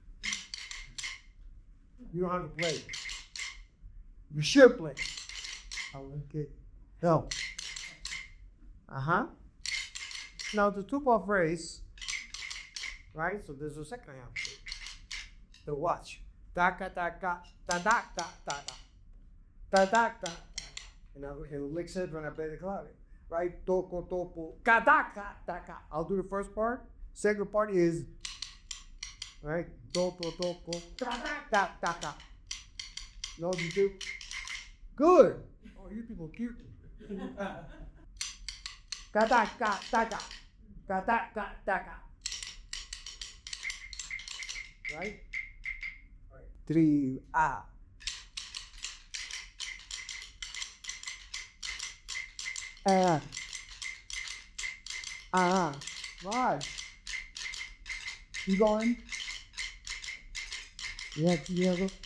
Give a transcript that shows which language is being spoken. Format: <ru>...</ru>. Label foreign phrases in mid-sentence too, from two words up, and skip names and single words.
<en>You don't have to play. You should play. I like it. No. Now the 2-part phrase, right? So there's a second half to it. The watch. Da-ka, da-ka, da-da-ka, da-da. Da-da-ka. And it'll mix it when I play the clave. Right? Toko, topo, ka-da-ka, da-ka. I'll do the first part. Second part is, right? Toko, toko, ka-da-ka, da-ka. You know what you do? Good. Oh, you people cute. Ka-da-ka, da-ka. Ka-da-ka, da-ka. Right? 3, ah. Right. You going? Yeah, go.</en>